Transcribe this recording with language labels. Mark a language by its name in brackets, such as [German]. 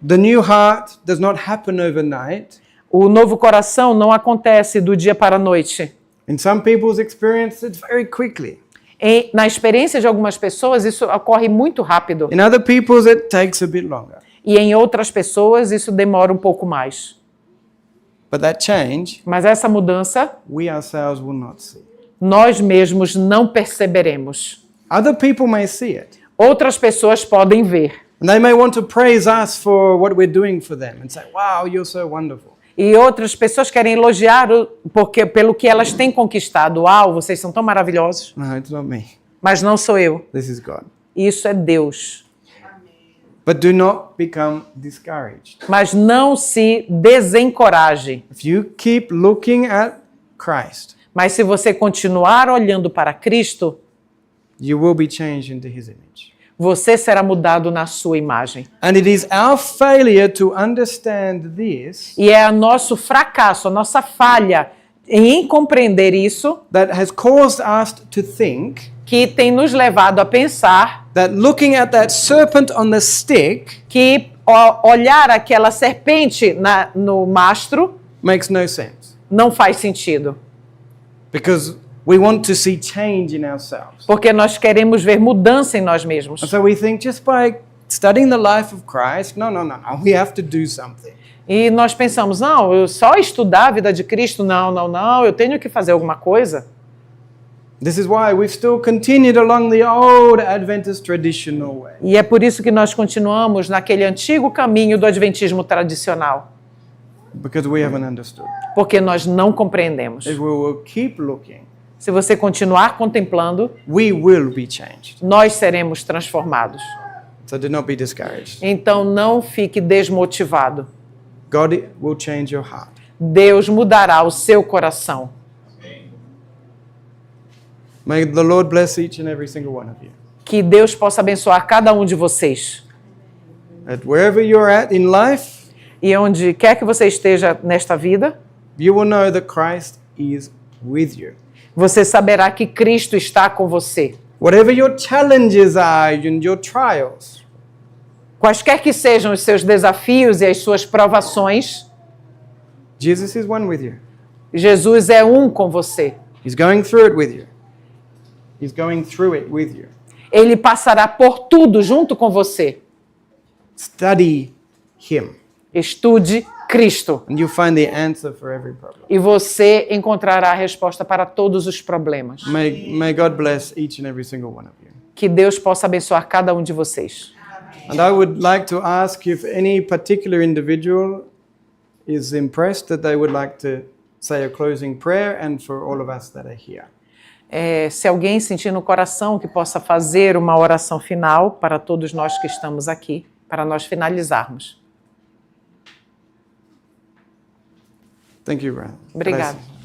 [English] The new heart does not happen overnight. [Portuguese] O novo coração não acontece do dia para a noite. [English] In some people's experience, it's very quickly. [Portuguese] Na experiência de algumas pessoas, isso ocorre muito rápido. [English] In other people's, it takes a bit longer. [Portuguese] E em outras pessoas, isso demora um pouco mais. [English] But that change, [Portuguese] Mas essa mudança, [English] we ourselves will not see. [Portuguese] nós mesmos não perceberemos. [English] Other people may see it. [Portuguese] Outras pessoas podem ver. [English] And they may want to praise us for what we're doing for them and say, wow, you're so wonderful. [Portuguese] E outras pessoas querem elogiar pelo que elas têm conquistado. Uau, vocês são tão maravilhosos. [English] No, it's not me. [Portuguese] Mas não sou eu. [English] This is God. [Portuguese] Isso é Deus. [English] But do not become discouraged. [Portuguese] Mas não se desencoraje. [English] If you keep looking at Christ, [Portuguese] Mas se você continuar olhando para Cristo, [English] you will be changed into His image. [Portuguese] você será mudado na sua imagem. [English] And it is our failure to understand this [Portuguese] E é nosso fracasso, a nossa falha em compreender isso [English] that has caused us to think [Portuguese] que tem nos levado a pensar [English] that looking at that serpent on the stick [Portuguese] que olhar aquela serpente no mastro [English] makes no sense. [Portuguese] não faz sentido. [English] Because we want to see change in ourselves. [Portuguese] Porque nós queremos ver mudança em nós mesmos. [English] And so we think just by studying the life of Christ, no, we have to do something. [Portuguese] E nós pensamos, não, eu só estudar a vida de Cristo, não, eu tenho que fazer alguma coisa. [English] This is why we've still continued along the old Adventist traditional way. [Portuguese] E é por isso que nós continuamos naquele antigo caminho do adventismo tradicional. [English] Because we haven't understood. [Portuguese] Porque nós não compreendemos. [English] If we will keep looking, [Portuguese] Se você continuar contemplando, [English] we will be changed. [Portuguese] nós seremos transformados. [English] So do not be discouraged. [Portuguese] Então não fique desmotivado. [English] God will change your heart. [Portuguese] Deus mudará o seu coração. [English] May the Lord bless each and every single one of you. [Portuguese] Que Deus possa abençoar cada um de vocês. [English] That wherever you're at in life, [Portuguese] E onde quer que você esteja nesta vida, [English] you will know that Christ is with you. [Portuguese] você saberá que Cristo está com você. [English] Whatever your challenges are and your trials, [Portuguese] Quaisquer que sejam os seus desafios e as suas provações, [English] Jesus is one with you. [Portuguese] Jesus é um com você. [English] He's going through it with you. He's going through it with you. [Portuguese] Ele passará por tudo junto com você. [English] Study Him, [Portuguese] Estude Cristo. [English] and you'll find the answer for every problem. [Portuguese] E você encontrará a resposta para todos os problemas. [English] May God bless each and every single one of you. [Portuguese] Que Deus possa abençoar cada um de vocês. [English] And I would like to ask if any particular individual is impressed that they would like to say a closing prayer, and for all of us that are here. [Portuguese] Se alguém sentir no coração que possa fazer uma oração final para todos nós que estamos aqui, para nós finalizarmos. [English] Thank you, brother. [Portuguese] Obrigado.